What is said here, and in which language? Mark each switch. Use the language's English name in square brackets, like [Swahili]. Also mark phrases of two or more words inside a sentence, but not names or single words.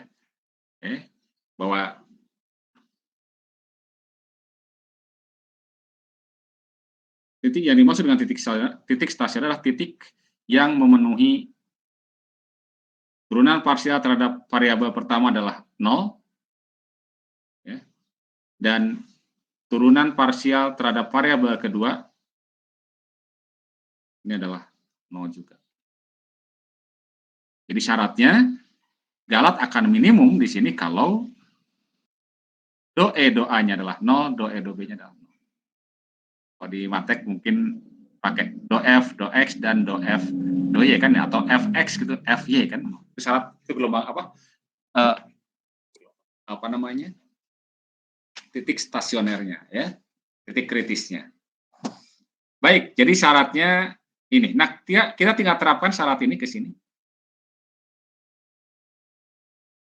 [Indonesian] Bahwa titik yang dimaksud dengan titik stasioner adalah titik yang memenuhi turunan parsial terhadap variabel pertama adalah 0 ya, dan turunan parsial terhadap variabel kedua ini adalah 0 juga. Jadi syaratnya galat akan minimum di sini kalau do E do A-nya adalah 0, do E do B-nya adalah 0. Kalau di matek mungkin pakai do F, do X, dan do F, do Y kan ya, atau Fx gitu, Fy kan. Itu syarat, itu gelombang apa namanya? Titik stasionernya ya, titik kritisnya. Baik, jadi syaratnya ini. Nah, kita tinggal terapkan syarat ini ke sini.